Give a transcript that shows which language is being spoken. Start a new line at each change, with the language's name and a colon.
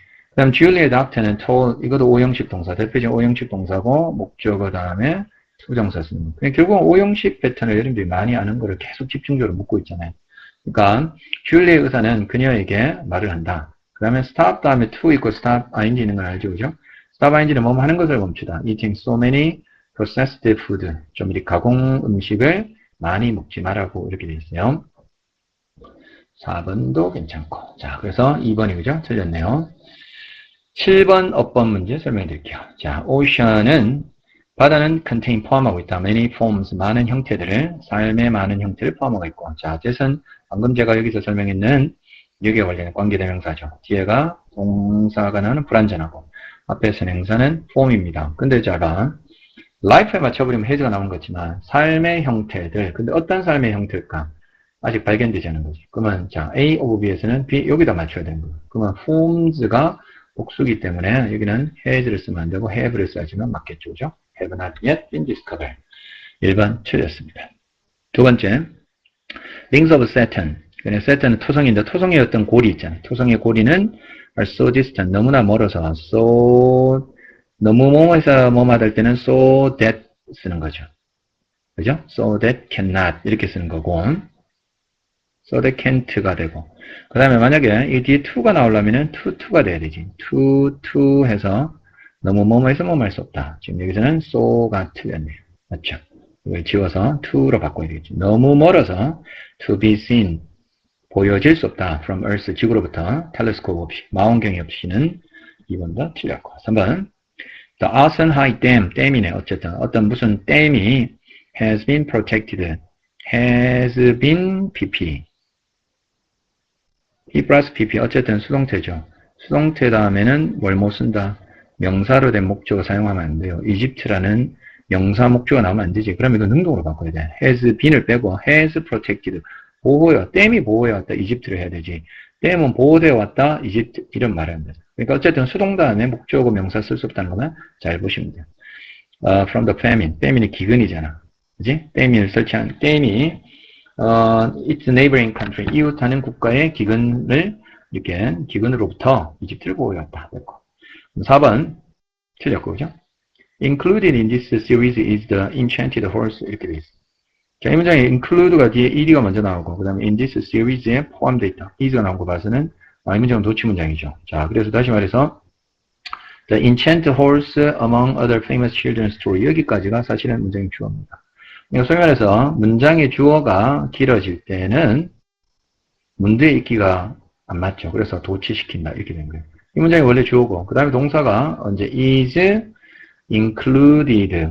Korean: 그 다음 Julia Doctor는 told, 이것도 오형식 동사, 대표적인 오형식 동사고 목적어 다음에 투정사 쓰는 거. 결국 오형식 패턴을 여러분들이 많이 아는 거를 계속 집중적으로 묻고 있잖아요. 그러니까 줄리의 의사는 그녀에게 말을 한다. 그 다음에 stop 다음에 to 있고 stop ing 있는 걸 알죠, 그죠? stop ing는 뭐뭐 하는 것을 멈추다.
English: eating so many processed food.
Korean: 좀 이렇게 가공 음식을 많이 먹지 말라고 이렇게 돼 있어요. 4번도 괜찮고. 자, 그래서 2번이 그죠? 틀렸네요. 7번 업번 문제 설명해 드릴게요. 자, ocean은 바다는 contain 포함하고 있다.
English: many forms
Korean: 많은 형태들을 삶의 많은 형태를 포함하고 있고. 자, that은 방금 제가 여기서 설명했는 여기에 관련된 관계대명사죠. 뒤에가 동사가 나오는 불완전하고 앞에 선행사는 form입니다. 근데 제가 life에 맞춰버리면 has가 나오는 거지만 삶의 형태들. 근데 어떤 삶의 형태일까? 아직 발견되지 않은 거지. 그러면 자 A of B에서는 B 여기다 맞춰야 되는 거예요. 그러면 forms가 복수기 때문에 여기는 has를 쓰면 안 되고 have를 써야지만 맞겠죠. 그죠?
English: have not yet been discovered.
Korean: 1번 틀렸습니다. 두 번째,
English: rings of Saturn.
Korean: 그냥 Saturn은 토성인데 토성의 어떤 고리 있잖아요. 토성의 고리는
English: are so distant,
Korean: 너무나 멀어서 so 너무 뭐뭐해서 뭐뭐 할 때는 so that 쓰는 거죠. 그죠?
English: so that cannot
Korean: 이렇게 쓰는 거고
English: so that can't
Korean: 가 되고 그 다음에 만약에 이 뒤에 to가 나오려면 to가 돼야 되지. to 해서 너무 뭐뭐해서 뭐뭐 할 수 없다. 지금 여기서는 so가 틀렸네요. 맞죠? 이걸 지워서 to로 바꿔야 되겠지. 너무 멀어서
English: to be seen
Korean: 보여질 수 없다.
English: from earth
Korean: 지구로부터 텔레스코프 없이 망원경이 없이는 2번도 틀렸고 3번 The Asan High Dam 댐이네. 어쨌든 어떤 무슨 댐이
English: has been protected
Korean: has been PP P 플러스 PP 어쨌든 수동태죠. 수동태 다음에는 뭘 못 쓴다. 명사로 된 목적어 사용하면 안 돼요. 이집트라는 명사 목적어 나오면 안 되지. 그럼 이거 능동으로 바꿔야 돼. has been을 빼고
English: has protected
Korean: 보호해 댐이 보호해 왔다. 이집트를 해야 되지. 댐은 보호되어 왔다. 이집트 이런 말을 하면 돼. 그러니까 어쨌든 수동 다음에 목적어 명사 쓸 수 없다는 것만 잘 보시면 돼요.
English: From the famine.
Korean: famine이 기근이잖아. 그지? famine을 설치한 댐이
English: its neighboring country,
Korean: 이웃하는 국가의 기근을, 이렇게, 기근으로부터 이집트를 보호해왔다. 4번 틀렸고, 그죠?
English: Included in this series is the enchanted horse.
Korean: 이렇게 돼 있어. 자, 이 문장에 include가 뒤에 ed가 먼저 나오고, 그 다음에
English: in this series
Korean: 에 포함되어 있다. is가 나온 거 봐서는, 이 문장은 도치 문장이죠. 자, 그래서 다시 말해서,
English: the enchanted horse among other famous children's story.
Korean: 여기까지가 사실은 문장의 주어입니다. 그러니까 소위 말해서, 문장의 주어가 길어질 때는, 문제의 읽기가 안 맞죠. 그래서 도치시킨다. 이렇게 된 거예요. 이 문장이 원래 주어고, 그 다음에 동사가 언제
English: is included.